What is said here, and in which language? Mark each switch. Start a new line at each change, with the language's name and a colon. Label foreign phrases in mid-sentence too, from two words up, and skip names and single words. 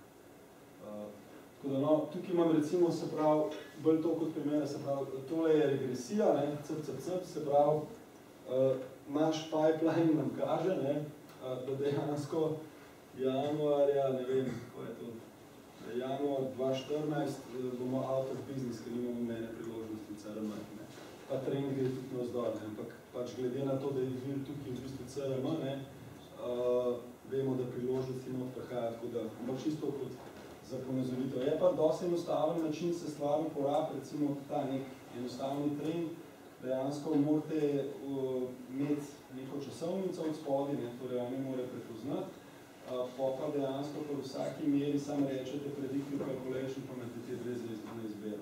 Slovenian: Tako da, no, tukaj imam recimo, se pravi, bolj to kot primere, se pravi, tole je regresija, ne, se pravi, naš pipeline nam kaže, ne, da dejansko januarja, ne vem, kako je to, januar 2014 bomo
English: out of business,
Slovenian: ker nimamo mene priložnosti v CRM, ne. Pa trend gre tudi navzdol, ne, ampak pač glede na to, da je vir tukaj v bistvu CRM, ne, vemo, da priložnosti not prihaja, tako da, ampak čisto kot za ponazoritev. Je pa dosti enostaven način se stvar uporab, recimo ta nek enostavni trend, dejansko morate imeti neko časovnico od spodi, ne, torej oni morajo prepoznati, pa dejansko po vsaki meri sam rečete
English: predictive calculation,
Slovenian: pa imate te dve na izbero.